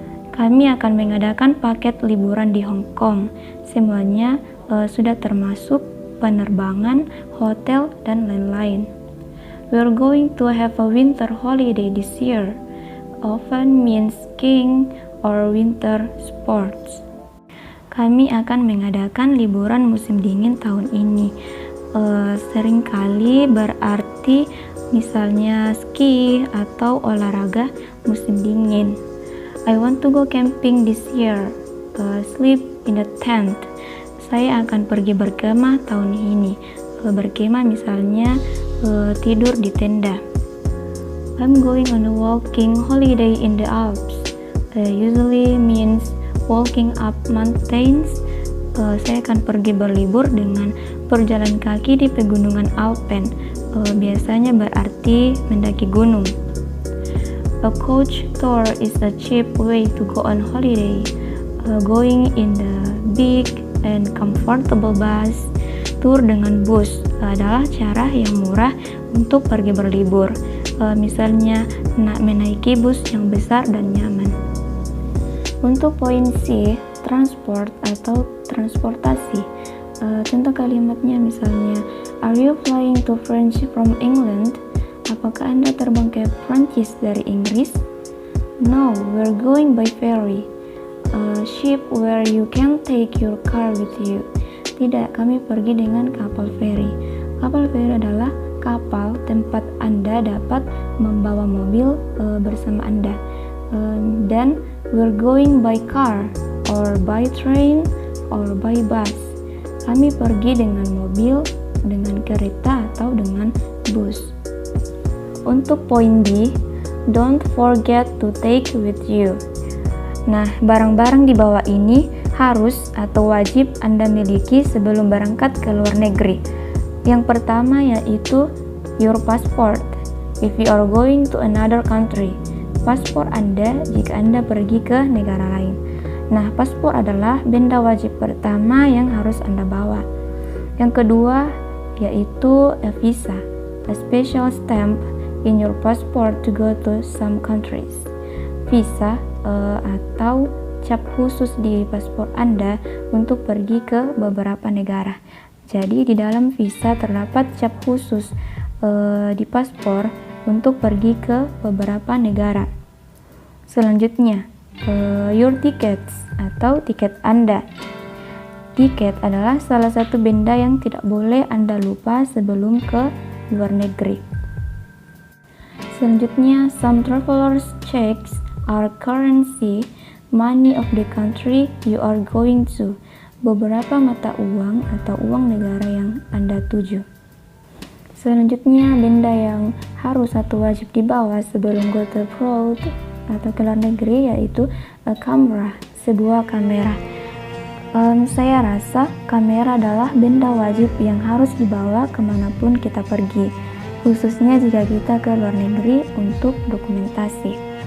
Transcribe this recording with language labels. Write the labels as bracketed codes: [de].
[id] Kami akan mengadakan paket liburan di Hong Kong. Semuanya sudah termasuk penerbangan, hotel, dan lain-lain. [en] We're going to have a winter holiday this year. Often means skiing or winter sports. [id] Kami akan mengadakan liburan musim dingin tahun ini. Seringkali berarti misalnya ski atau olahraga musim dingin. [en] I want to go camping this year. Sleep in a tent. [id] Saya akan pergi berkemah tahun ini. Berkemah misalnya tidur di tenda. [en] I'm going on a walking holiday in the Alps. Usually means walking up mountains. [id] Saya akan pergi berlibur dengan berjalan kaki di pegunungan Alpen. Biasanya berarti mendaki gunung. [en] A coach tour is a cheap way to go on holiday. Going in the big and comfortable bus. [id] Tour dengan bus adalah cara yang murah untuk pergi berlibur. Misalnya menaiki bus yang besar dan nyaman. Untuk poin C, transport atau transportasi. Contoh kalimatnya misalnya, [en] are you flying to France from England? [id] Apakah Anda terbang ke Prancis dari Inggris? [en] No, we're going by ferry. A ship where you can take your car with you. [id] Tidak, kami pergi dengan kapal feri. Kapal feri adalah kapal tempat Anda dapat membawa mobil bersama Anda. [en] Dan we're going by car or by train or by bus. [id] Kami pergi dengan mobil, dengan kereta atau dengan bus. Untuk poin D, [en] don't forget to take with you. [id] Nah, barang-barang di bawah ini harus atau wajib Anda miliki sebelum berangkat ke luar negeri. Yang pertama yaitu [en] your passport. If you are going to another country, [id] paspor Anda jika Anda pergi ke negara lain. Nah, paspor adalah benda wajib pertama yang harus Anda bawa. Yang kedua yaitu [en] a visa, a special stamp in your passport to go to some countries. [id] Visa atau cap khusus di paspor Anda untuk pergi ke beberapa negara. Jadi di dalam visa terdapat cap khusus di paspor untuk pergi ke beberapa negara. Selanjutnya, [en] your tickets [id] atau tiket Anda. Tiket adalah salah satu benda yang tidak boleh Anda lupa sebelum ke luar negeri. [en] Selanjutnya, some travelers checks are currency, money of the country you are going to. [id] Beberapa mata uang atau uang negara yang Anda tuju. Selanjutnya, benda yang harus atau wajib dibawa sebelum [en] go to abroad [id] atau ke luar negeri yaitu [en] a camera, [id] sebuah kamera. Saya rasa kamera adalah benda wajib yang harus dibawa kemanapun kita pergi, khususnya jika kita ke luar negeri untuk dokumentasi.